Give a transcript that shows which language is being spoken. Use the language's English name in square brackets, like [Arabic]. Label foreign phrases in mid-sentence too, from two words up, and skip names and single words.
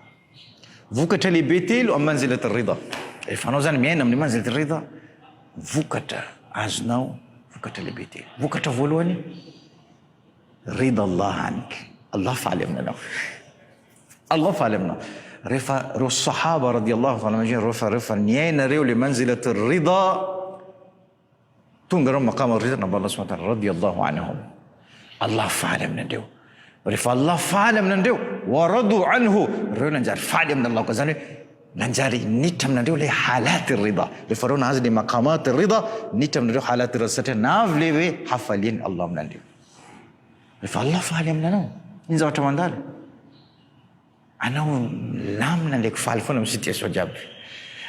[Malagasy] Vokatra lehibe telo amin'ny [Arabic] منزلة الرضا [Malagasy] rehefa anao zany miaina amin'ny [Arabic] منزلة الرضا [Malagasy] vokatra azonao vokatra lehibe telo. Vokatra voalohany [Arabic] رضا الله [Malagasy] anik Allah faly aminanao Allah faly aminao. Rehefa reo sahaba [Arabic] رضي الله تعالى عنهم [Malagasy] rehefa niaina reo le [Arabic] منزلة الرضا [Malagasy] tonga reo [Arabic] مقام الرضا [Malagasy] namba Allah [Arabic] سبحانه وتعالى رضي الله عنهم [Malagasy] Allah faly aminandreo. Rehefa Allah faly aminandreo [Arabic] ورضوا عنه [Malagasy] reo nanjary faly aminallah ka zany nanjary nitra aminandreo le [Arabic] حالة الرضا. [Malagasy] Rehefa reo nahazo le [Arabic] مقام الرضا [Malagasy] nitra aminandreo [Arabic] حالة الرضا [Malagasy] satria navy le hoe hafaliany Allah aminandreo. Rehefa Allah faly aminanao iny zavatra mandalo anao lamina ndraiky faly foana amin'ny situation jiaby.